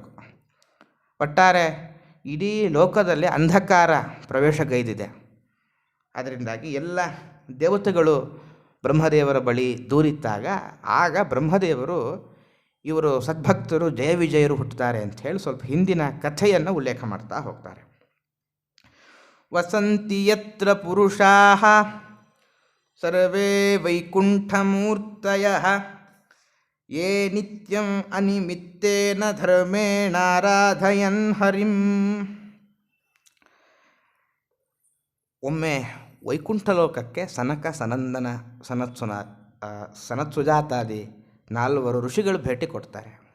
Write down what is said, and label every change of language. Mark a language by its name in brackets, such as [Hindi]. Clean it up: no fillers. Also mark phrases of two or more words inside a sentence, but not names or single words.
[Kannada] ಒಟ್ಟಾರೆ ಇಡೀ ಲೋಕದಲ್ಲಿ ಅಂಧಕಾರ ಪ್ರವೇಶಗೈದಿದೆ. ಅದರಿಂದಾಗಿ ಎಲ್ಲ ದೇವತೆಗಳು ಬ್ರಹ್ಮದೇವರ ಬಳಿ ದೂರಿದ್ದಾಗ ಆಗ ಬ್ರಹ್ಮದೇವರು ಇವರು ಸದ್ಭಕ್ತರು ಜಯ ವಿಜಯರು ಹುಟ್ಟುತ್ತಾರೆ ಅಂಥೇಳಿ ಸ್ವಲ್ಪ ಹಿಂದಿನ ಕಥೆಯನ್ನು ಉಲ್ಲೇಖ ಮಾಡ್ತಾ ಹೋಗ್ತಾರೆ. [Sanskrit] ವಸಂತಿ ಯತ್ರ ಪುರುಷಾಃ ಸರ್ವೇ ವೈಕುಂಠಮೂರ್ತಯಃ ಯೇ ನಿತ್ಯಂ ಅನಿಮಿತ್ತೇನ ಧರ್ಮೇಣಾರಾಧಯನ್ ಹರಿಂ. [Kannada] ಒಮ್ಮೆ ವೈಕುಂಠ ಲೋಕಕ್ಕೆ ಸನಕ ಸನಂದನ ಸನತ್ಸುಜಾತಾದಿ 4 ಋಷಿಗಳು ಭೇಟಿ ಕೊಡ್ತಾರೆ.